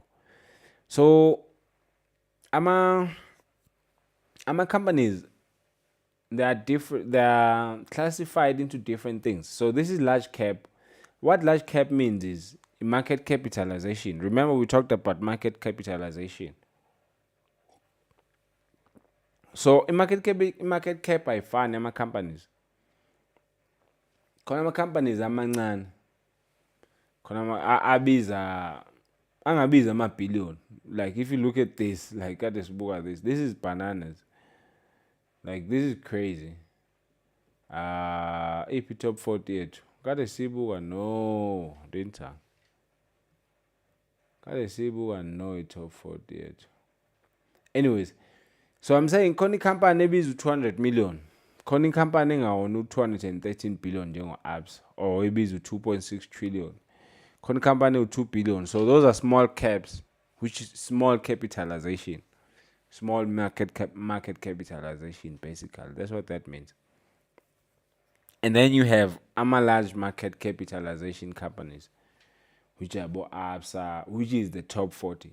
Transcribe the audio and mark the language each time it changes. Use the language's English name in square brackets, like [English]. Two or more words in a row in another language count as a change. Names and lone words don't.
[English] So AMA companies, they are classified into different things. So this is large cap. What large cap means is market capitalization. Remember we talked about market capitalization. [Zulu] So i-market cap ayifani ama-companies. Khona ama-companies amancane khona angabiza ama-billion. [English] Like if you look at this, like [Zulu] kade sibuka [English] this is bananas. Like this is crazy. [Zulu] Iphi top 40 yethu kade sibuka no [English] didn't I? [Zulu] Kade sibuka no i-top 40 yethu. Anyways, [English] so I'm saying [Zulu] khona i-company ebiza 200 million, khona i-company engawona u-213 billion njengo-absa, or ebiza 2.6 trillion, khona i-company u-2 billion. [English] So those are small caps, which is small capitalization, small market capitalization, basically. That's what that means. And then you have large market capitalization companies, which are absa, which is the top 40.